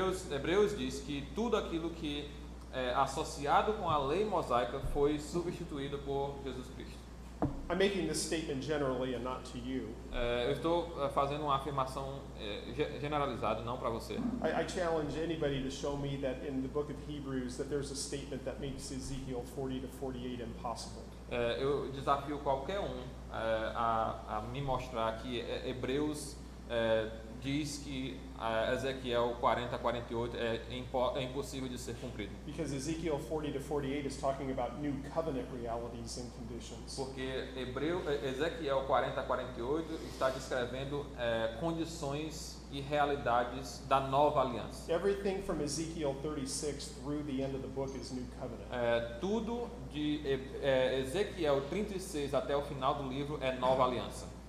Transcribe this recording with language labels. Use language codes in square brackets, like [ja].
[pt] Hebreus diz que tudo aquilo que é associado com a lei mosaica foi substituído por Jesus Cristo. [en] I'm making this statement generally and not to you. [pt] Eu estou fazendo uma afirmação generalizada, não para você. [en] I challenge anybody to show me that in the book of Hebrews that there's a statement that makes Ezekiel 40 to 48 impossible. [pt] Eu desafio qualquer a me mostrar que Hebreus diz que Ezequiel 40 a 48 é impossível de ser cumprido. [en] Because Ezekiel 40 to 48 is talking about new covenant realities and conditions. [pt] Porque Ezequiel 40 a 48 está descrevendo condições e realidades da nova aliança. [en] Everything from Ezekiel 36 through the end of the book is new covenant. [pt] Tudo de Ezequiel 36 até o final do livro é nova aliança.